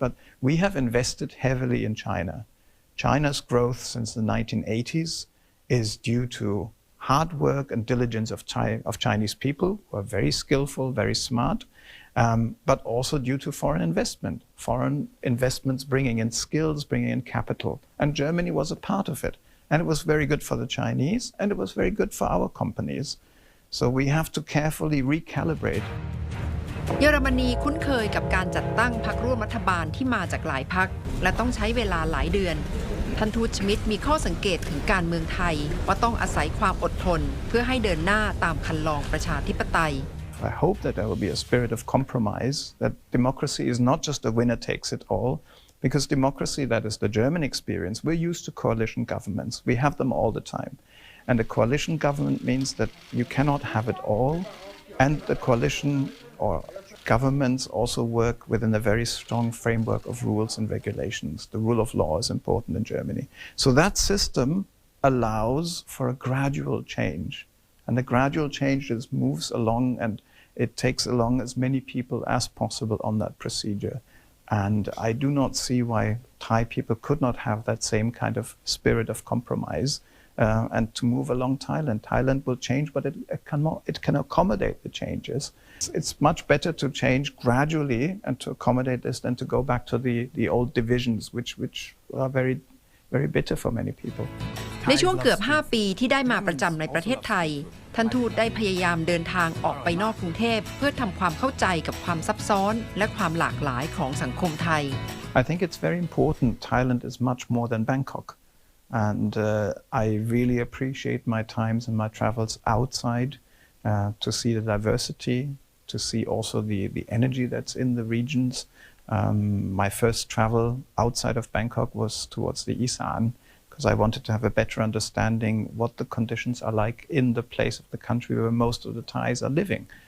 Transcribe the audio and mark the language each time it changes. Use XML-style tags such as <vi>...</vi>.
<en>But we have invested heavily in China. China's growth since the 1980s is due to hard work and diligence of Chinese people who are very skillful, very smart, but also due to foreign investments bringing in skills, bringing in capital. And Germany was a part of it. And it was very good for the Chinese, and it was very good for our companies. So we have to carefully recalibrate.</en> <th>เยอรมนีคุ้นเคยกับการจัดตั้งพรรคร่วมรัฐบาลที่มาจากหลายพรรคและต้องใช้เวลาหลายเดือนท่านทูตชมิดมีข้อสังเกตถึงการเมืองไทยว่าต้องอาศัยความอดทนเพื่อให้เดินหน้าตามคันลองประชาธิปไตย</th> <en>I hope that there will be a spirit of compromise, that democracy is not just a winner takes it all, because democracy, that is the German experience, we're used to coalition governments. We have them all the time. And a coalition government means that you cannot have it all, and the coalition or governments also work within a very strong framework of rules and regulations. The rule of law is important in Germany. So that system allows for a gradual change. And the gradual change just moves along and it takes along as many people as possible on that procedure. And I do not see why Thai people could not have that same kind of spirit of compromise and to move along Thailand. Thailand will change, but it can accommodate the changes. It's much better to change gradually and to accommodate this than to go back to the old divisions, which are very bitter for many people.</en> <th>ในช่วงเกือบ 5 ปีที่ได้มาประจำในประเทศไทยท่านทูตได้พยายามเดินทางออกไปนอกกรุงเทพเพื่อทำความเข้าใจกับความซับซ้อนและความหลากหลายของสังคมไทย</th> <en>I think it's very important. Thailand is much more than Bangkok. And I really appreciate my times and my travels outside to see the diversity, to see also the energy that's in the regions. My first travel outside of Bangkok was towards the Isan because I wanted to have a better understanding what the conditions are like in the place of the country where most of the Thais are living.</en>